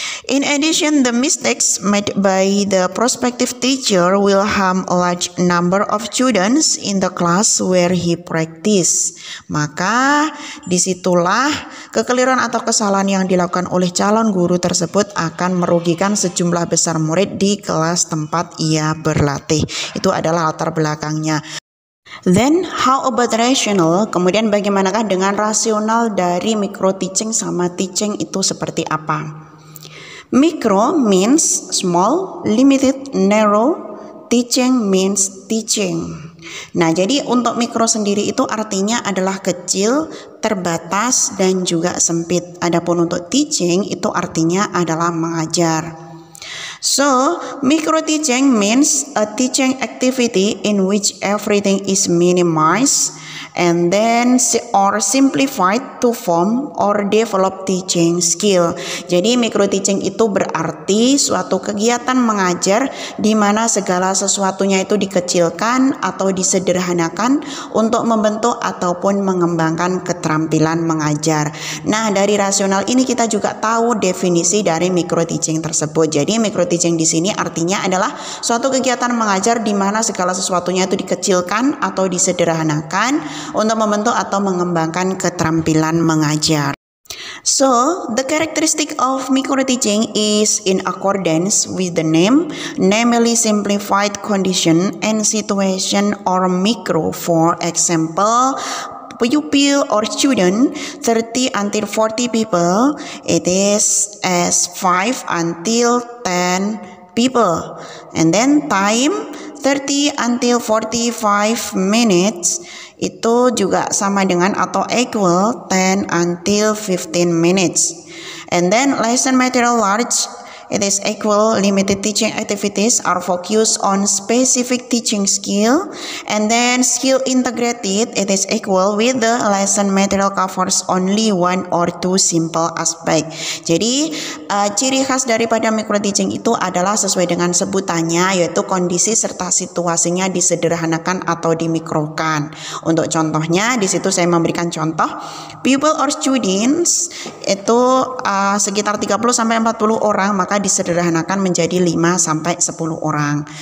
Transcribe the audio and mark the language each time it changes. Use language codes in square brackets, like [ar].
[en] In addition, the mistakes made by the prospective teacher will harm a large number of students in the class where he practice. [id] Maka disitulah kekeliruan atau kesalahan yang dilakukan oleh calon guru tersebut akan merugikan sejumlah besar murid di kelas tempat ia berlatih. Itu adalah latar belakangnya. [en] Then how about rational? [id] Kemudian bagaimanakah dengan rasional dari micro teaching sama teaching itu seperti apa? [en] Micro means small, limited, narrow. Teaching means teaching. [id] Nah, jadi untuk micro sendiri itu artinya adalah kecil, terbatas, dan juga sempit. Adapun untuk teaching itu artinya adalah mengajar. [en] So, micro teaching means a teaching activity in which everything is minimized and then or simplified to form or develop teaching skill. [id] Jadi micro teaching itu berarti suatu kegiatan mengajar di mana segala sesuatunya itu dikecilkan atau disederhanakan untuk membentuk ataupun mengembangkan keterampilan mengajar. Nah, dari rasional ini kita juga tahu definisi dari micro teaching tersebut. Jadi micro teaching di sini artinya adalah suatu kegiatan mengajar di mana segala sesuatunya itu dikecilkan atau disederhanakan untuk membentuk atau mengembangkan keterampilan mengajar. [en] So, the characteristic of micro teaching is in accordance with the name, namely simplified condition and situation or micro. For example, pupil or student 30 until 40 people, it is as 5 until 10 people. And then time 30 until 45 minutes [id] itu juga sama dengan atau [en] equal 10 until 15 minutes. And then lesson material large, it is equal limited teaching activities are focused on specific teaching skill, and then skill integrated, it is equal with the lesson material covers only one or two simple aspect. [id] Jadi ciri khas daripada micro teaching itu adalah sesuai dengan sebutannya, yaitu kondisi serta situasinya disederhanakan atau dimikrokan. Untuk contohnya di situ saya memberikan contoh [en] pupil or students [id] itu sekitar 30 sampai 40 orang, maka disederhanakan menjadi 5 sampai 10 orang.